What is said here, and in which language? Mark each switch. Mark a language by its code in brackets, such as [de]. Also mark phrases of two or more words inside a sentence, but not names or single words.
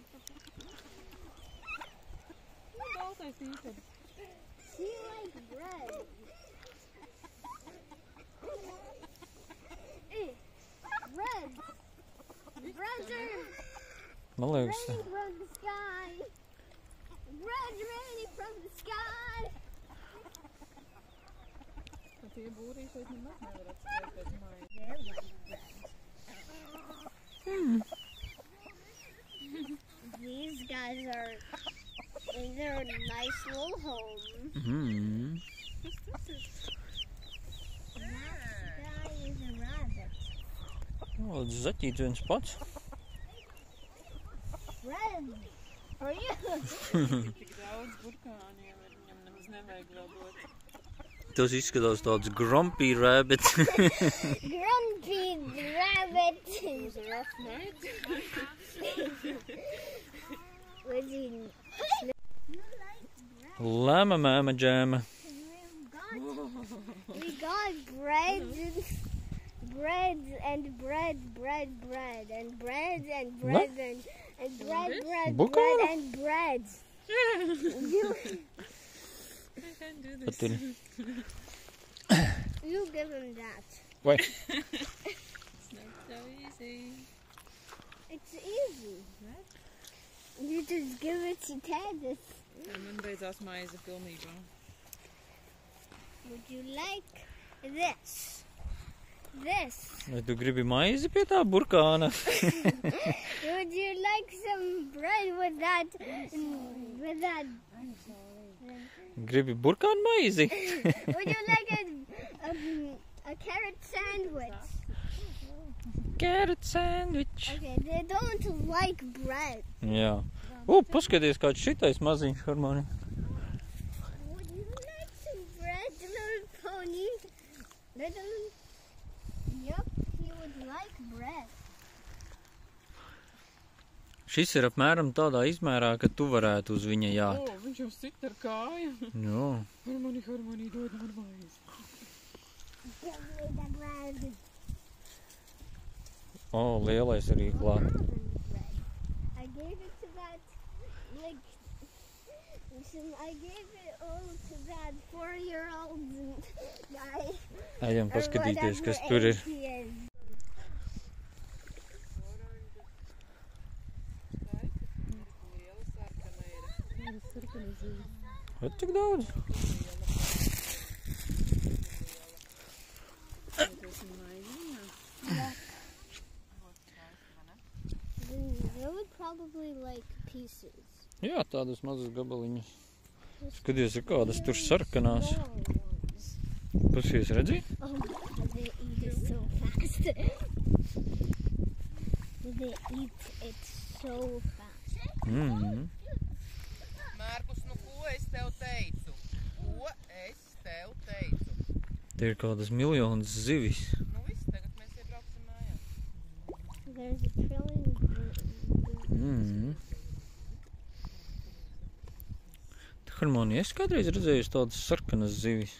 [en] She likes bread. Hey, bread. Breads are [lv] Man liekas, [en] raining from the sky. Bread's raining from the sky. [lv] Tie būrī šeit nemaz nevar atspēt pēc mājas. [en] These guys are in their nice little home. Mm. That guy is a rabbit. O, [lv] zaķīts viens pats. [en] Bread for you. [lv] Tik daudz burkāniem ir, viņam nemaz nevajag vēl dot. Tas izskatās tāds [en] grumpy rabbit. [lv] Grumpy rabbit. [en] It was a rough night. Was he? You like bread? Lama mama džēma. We got bread and bread and bread and bread and bread and bread [lv] Burkānu? [en] and bread. I can't do [lv] Pat [en] this. [lv] ir. [en] You give him that. [lv] Vai? [en] It's not so easy. It's easy. You just give it to Ted. [lv] Man beidzās maize pilnībā. [en] Would you like this? This. [lv] Vai tu gribi maizi pie tā burkāna? [en] Would you like some bread with that? With that? Gribi burkānu maizi? Would you like a carrot sandwich? Carrot sandwich. Okay, they don't like bread. [lv] Jā. O, paskaties, kāds šitais maziņš harmonija. [en] Would you like some bread, little pony? Little... Yep, he would like bread. [lv] Šis ir apmēram tādā izmērā, ka tu varētu uz viņa jāt. O, viņš jau sit ar kāju. Jā. Harmonī, dod man vairs. [en] Give me the bread. O, [lv] lielais arī klāt. [en] I gave it to that, like, I gave it all to that 4-year-old guy. [lv] Ejam paskatīties, kas tur ir. Ot, cik daudz? They would probably like pieces. Jā, tādas mazas gabaliņas. Skaties, ir kādas tur sarkanās. Pasies, redzi? [en] Oh, they eat it so fast. They eat it so fast. [lv] Mārkus, nu ko es tev teicu? Ko es tev teicu? Te ir kādas miljonas zivis. Nu viss, tagad mēs iebrauksim mājās. [en] There's a trillion. [lv] Harmonija, es kādreiz redzējusi tādas sarkanas zivis.